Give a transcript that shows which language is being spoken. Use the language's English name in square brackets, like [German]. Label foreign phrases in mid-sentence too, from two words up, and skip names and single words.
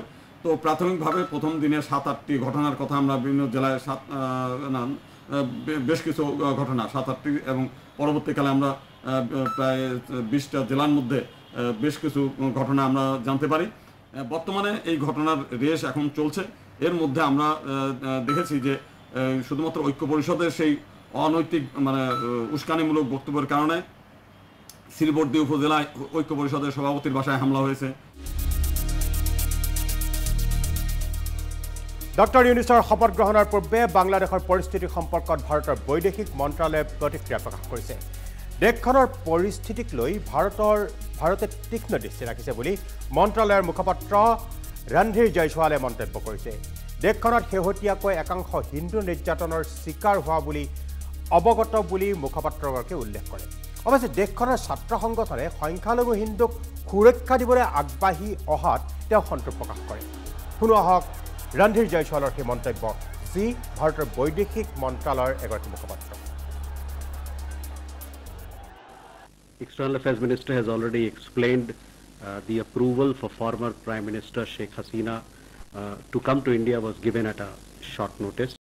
[Bangla] তো প্রাথমিকভাবে প্রথম দিনে 7-8টি ঘটনার কথা আমরা বিভিন্ন জেলায় বেশ কিছু ঘটনা 7-8টি এবং পরবর্তীকালে আমরা প্রায় 20টা জেলার মধ্যে বেশ কিছু ঘটনা আমরা জানতে পারি। বর্তমানে এই ঘটনার রেশ এখন চলছে। এর মধ্যে আমরা দেখেছি যে শুধুমাত্র ঐক্য পরিষদের সেই অনৈতিক মানে উস্কানিমূলক বক্তব্যের কারণে শ্রীবর্দী উপজেলায় ঐক্য পরিষদের সভাপতির বাসায় হামলা হয়েছে। [Assamese] ডক্টৰ ইউনুছৰ শপত গ্ৰহণৰ পূৰ্বে বাংলাদেশৰ পৰিস্থিতি সম্পৰ্কত ভাৰতৰ বৈদেশিক মন্ত্ৰালয়ে প্ৰতিক্ৰিয়া প্ৰকাশ কৰিছে। দেশখনৰ পৰিস্থিতিক লৈ ভাৰতে তীক্ষ্ণ দৃষ্টি ৰাখিছে বুলি মন্ত্ৰালয়ৰ মুখপাত্ৰ ৰণধীৰ জয়ছোৱালে মন্তব্য কৰিছে। দেশখনত শেহতীয়াকৈ একাংশ হিন্দু নিৰ্যাতনৰ চিকাৰ হোৱা বুলি অৱগত বুলি মুখপাত্ৰগৰাকীয়ে উল্লেখ কৰে। অৱশ্যে দেশখনৰ ছাত্ৰ সংগঠনে সংখ্যালঘু হিন্দুক সুৰক্ষা দিবলৈ আগবাঢ়ি অহাত তেওঁ সন্তোষ প্ৰকাশ কৰে। শুনোৱা হওক ৰণধীৰ জয়ছোৱালৰ সেই মন্তব্য, যি ভাৰতৰ বৈদেশিক মন্ত্ৰালয়ৰ এগৰাকী মুখপাত্ৰ। [English] External Affairs Minister has already explained the approval for former Prime Minister Sheikh Hasina to come to India was given at a short notice.